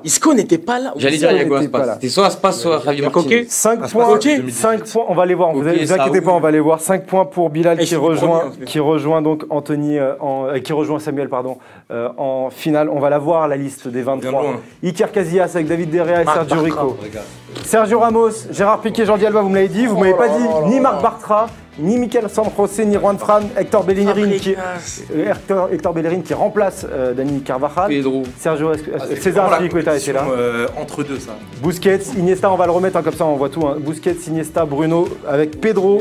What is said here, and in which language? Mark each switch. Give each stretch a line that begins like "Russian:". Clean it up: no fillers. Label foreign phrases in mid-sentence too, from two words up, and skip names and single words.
French: Isco n'était pas là. J'allais dire Iago n'était pas là. Aspas. C'était soit Aspas, soit Javi Coquet. Martinez. 5 Aspas, points, ok. 5 points, on va les voir, vous Ok, vous inquiétez ça pas, on va les voir. 5 points pour Bilal Et qui je suis premier, en fait. rejoint donc Anthony, qui rejoint Samuel en finale. On va la voir, la liste des Bien 23. loin. Iker Casillas avec David De Gea et Marc Sergio Bartra. Rico. Sergio Ramos, Gérard Piqué, Jordi Alba, vous me l'avez dit. Vous m'avez pas dit ni Marc Bartra, ni Mikel San José, ni Juan Fran, Hector Bellerin qui remplace Dani Carvajal. Pedro. Sergio César Azpilicueta était là. Entre deux, ça. Busquets, Iniesta, on va le remettre hein, comme ça, on voit tout. Hein. Busquets, Iniesta, Bruno, avec Pedro,